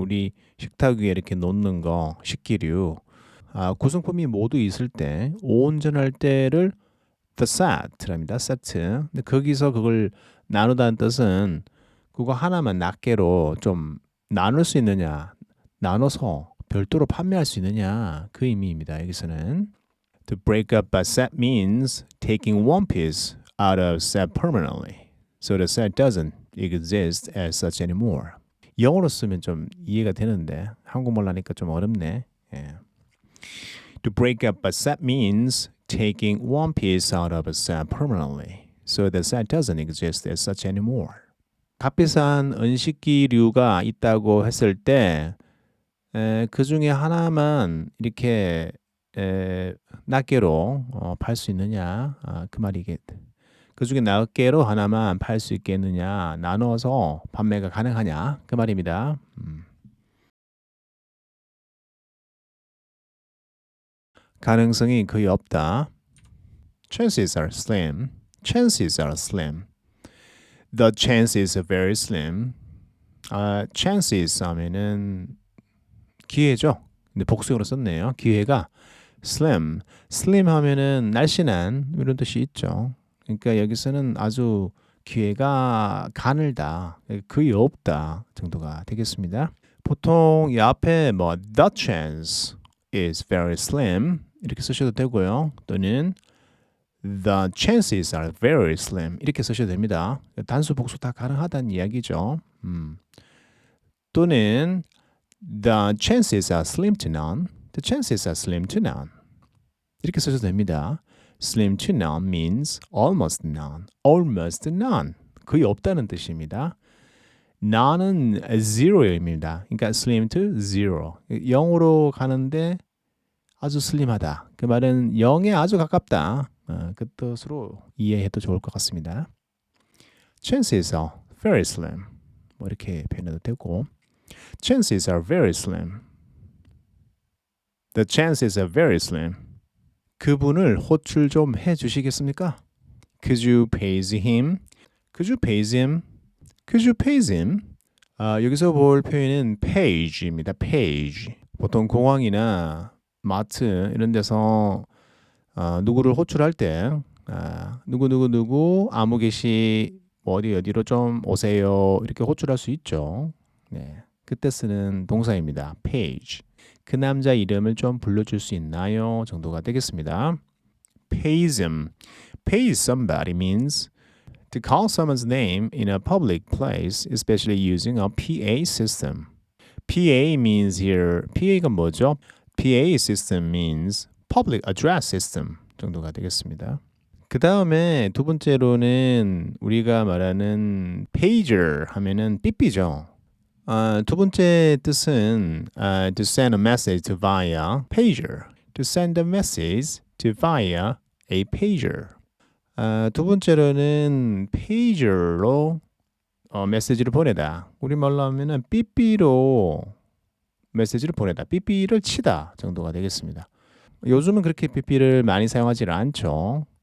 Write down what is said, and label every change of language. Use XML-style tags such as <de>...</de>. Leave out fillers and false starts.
<ko>우리 식탁 위에 이렇게 놓는 거 식기류. 구성품이 모두 있을 때 온전할 때를 the set랍니다. 세트. 근데 거기서 그걸 나누다는 뜻은 그거 하나만 낱개로 좀 나눌 수 있느냐, 나눠서 별도로 판매할 수 있느냐 그 의미입니다. 여기서는</ko> <en>to break up a set means taking one piece out of set permanently, so the set doesn't exist as such anymore.</en> <ko>영어로 쓰면 좀 이해가 되는데 한국말로 하니까 좀 어렵네. 예.</ko> <en>To break up a set means taking one piece out of a set permanently, so the set doesn't exist as such anymore.</en> <ko>값비싼 은식기류가 있다고 했을 때 그 중에 하나만 이렇게 낱개로 팔 수 있느냐 그 말이겠다. 그 중에 낱개로 하나만 팔 수 있겠느냐, 나눠서 판매가 가능하냐 그 말입니다. 가능성이 거의 없다.</ko> <en>Chances are slim. Chances are slim. The chances are very slim.</en> <ko>chances 하면은 기회죠. 근데 복수형으로 썼네요. 기회가 slim. slim 하면은 날씬한 이런 뜻이 있죠. 그러니까 여기서는 아주 기회가 가늘다, 거의 없다 정도가 되겠습니다. 보통 이 앞에 뭐</ko> <en>the chance is very slim</en> <ko>이렇게 쓰셔도 되고요. 또는</ko> <en>the chances are very slim</en> <ko>이렇게 쓰셔도 됩니다. 단수 복수 다 가능하다는 이야기죠. 또는</ko> <en>the chances are slim to none. The chances are slim to none.</en> <ko>이렇게 쓰셔도 됩니다.</ko> <en>Slim to none means almost none. Almost none.</en> <ko>거의 없다는 뜻입니다. none은 zero의 의미입니다. 그러니까</ko> <en>slim to zero.</en> <ko>0으로 가는데 아주 슬림하다. 그 말은 0에 아주 가깝다. 그 뜻으로 이해해도 좋을 것 같습니다.</ko> <en>Chances are very slim.</en> <ko>뭐 이렇게 표현해도 되고</ko> <en>Chances are very slim. The chances are very slim.</en> <ko>그분을 호출 좀 해주시겠습니까?</ko> <en>Could you pays him? Could you pays him? Could you pays him?</en> <ko>여기서 볼 표현은 page입니다. page. 보통 공항이나 마트 이런 데서 누구를 호출할 때 누구 아무 개시 어디로 좀 오세요 이렇게 호출할 수 있죠. 네, 그때 쓰는 동사입니다. page. 그 남자 이름을 좀 불러줄 수 있나요? 정도가 되겠습니다.</ko> <en>pays him. Pays somebody means to call someone's name in a public place, especially using a PA system. PA means here,</en> <ko>PA가 뭐죠?</ko> <en>PA system means public address system</en> <ko>정도가 되겠습니다. 그 다음에 두 번째로는 우리가 말하는 pager 하면은 삐삐죠.</ko> <en>두 번째 뜻은 to send a message to via pager. To send a message to via a pager.</en> <ko>두 번째로는 pager로 메시지를 보내다. 우리말로 하면은 삐삐로 메시지를 보내다. 삐삐를 치다 정도가 되겠습니다. 요즘은 그렇게 삐삐를 많이 사용하지 않죠.</ko>